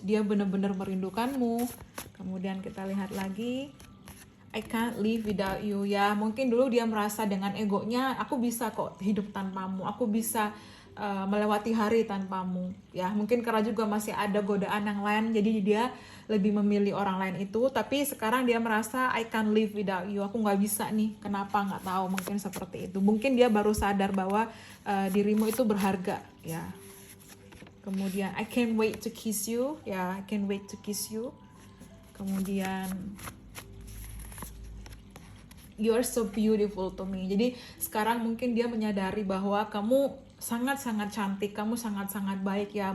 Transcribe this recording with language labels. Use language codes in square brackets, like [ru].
[id] Dia benar-benar merindukanmu. Kemudian kita lihat lagi. [en] I can't live without you. [id] Ya, mungkin dulu dia merasa dengan egonya, aku bisa kok hidup tanpamu. Aku bisa melewati hari tanpamu. Ya, mungkin karena juga masih ada godaan yang lain, jadi dia lebih memilih orang lain itu. Tapi sekarang dia merasa [en] I can't live without you. [id] Aku nggak bisa nih. Kenapa? Nggak tahu. Mungkin seperti itu. Mungkin dia baru sadar bahwa dirimu itu berharga. Ya. Kemudian [en] I can't wait to kiss you. [id] Ya, [en] I can't wait to kiss you. [id] Kemudian [en] you are so beautiful to me. [id] Jadi sekarang mungkin dia menyadari bahwa kamu sangat-sangat cantik, kamu sangat-sangat baik ya.